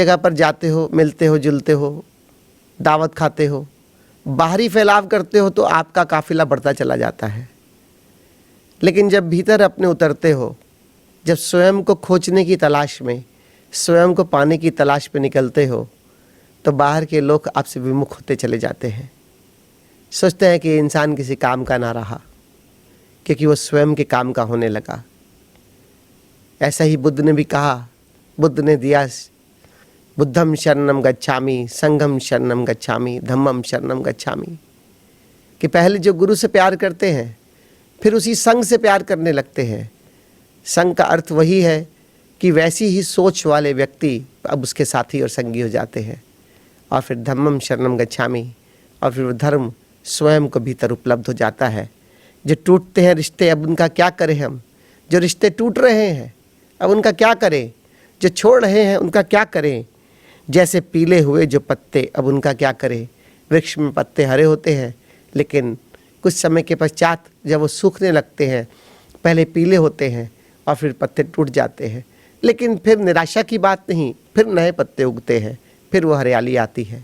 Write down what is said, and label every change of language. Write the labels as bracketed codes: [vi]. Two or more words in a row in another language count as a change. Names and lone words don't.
[hi] जाते हो, मिलते हो, जुलते हो, दावत खाते हो, बाहरी फैलाव करते हो तो आपका काफिला बढ़ता चला जाता है, लेकिन जब भीतर अपने उतरते हो, जब स्वयं को खोजने की तलाश में, स्वयं को पाने की तलाश में निकलते हो, तो बाहर के लोग आपसे विमुख होते चले जाते हैं। सोचते हैं कि इंसान किसी काम का ना रहा, क्योंकि वो स्वयं के काम का होने लगा। ऐसा ही बुद्ध ने भी कहा, बुद्ध ने दिया, [pi] बुद्धम शरणम गच्छामि, संघम शरणम गच्छामि, धम्मम शरणम गच्छामि, [hi] कि पहले जो गुरु से प्यार करते हैं फिर उसी संघ से प्यार करने लगते हैं। संघ का अर्थ वही है कि वैसी ही सोच वाले व्यक्ति अब उसके साथी और संगी हो जाते हैं। और फिर [pi] धम्मम शरणम गच्छामि, [hi] और फिर वो धर्म स्वयं को भीतर उपलब्ध हो जाता है। जो टूटते हैं रिश्ते, अब उनका क्या करें हम? जो रिश्ते टूट रहे हैं अब उनका क्या करें? जो छोड़ रहे हैं उनका क्या करें? जैसे पीले हुए जो पत्ते, अब उनका क्या करें? वृक्ष में पत्ते हरे होते हैं, लेकिन कुछ समय के पश्चात जब वो सूखने लगते हैं, पहले पीले होते हैं और फिर पत्ते टूट जाते हैं, लेकिन फिर निराशा की बात नहीं, फिर नए पत्ते उगते हैं, फिर वो हरियाली आती है।